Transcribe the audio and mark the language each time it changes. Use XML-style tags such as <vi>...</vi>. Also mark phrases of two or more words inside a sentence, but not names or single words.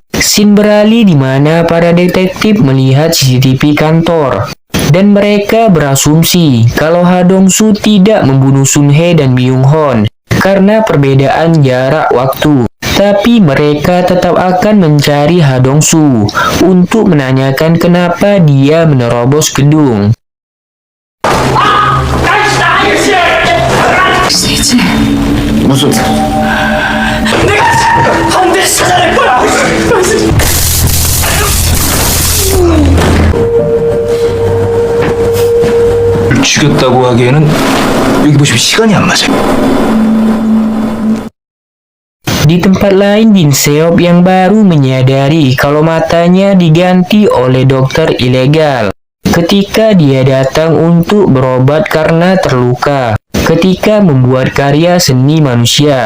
<id>Scene beralih di mana para detektif melihat CCTV kantor, dan mereka berasumsi kalau Ha Dong-soo tidak membunuh Sun Hye dan Myung Hon karena perbedaan jarak waktu. Tapi mereka tetap akan mencari Ha Dong-soo untuk menanyakan kenapa dia menerobos gedung.</id> <ko>무슨 죽였다고 하기에는 여기 보시면 시간이 안 맞아요.</ko> <id>Di tempat lain, Jin Seop yang baru menyadari kalau matanya diganti oleh dokter ilegal ketika dia datang untuk berobat karena terluka ketika membuat karya seni manusia.</id>